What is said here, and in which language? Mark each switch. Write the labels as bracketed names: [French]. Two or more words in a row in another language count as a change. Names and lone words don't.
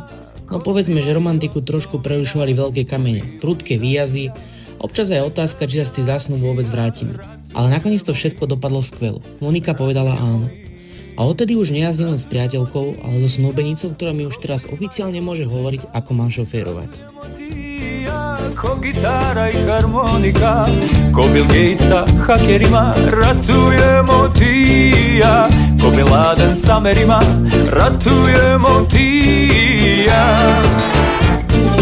[Slovak] No povedzme, že romantiku trošku prerušovali veľké kamene, prudké výjazdy, občas aj otázka, či sa z tých zásnub vôbec vrátime. Ale nakoniec to všetko dopadlo skvelo. Monika povedala áno. A odtedy už nejazdím len s priateľkou, ale so snúbenicou, ktorá mi už teraz oficiálne môže hovoriť, ako mám šoférovať. [Serbian] Ko gitara i harmonika, ko Bill Gatesa hakerima, ratujemo ti ja. Ko Bin Laden s Amerima, ratujemo ti ja.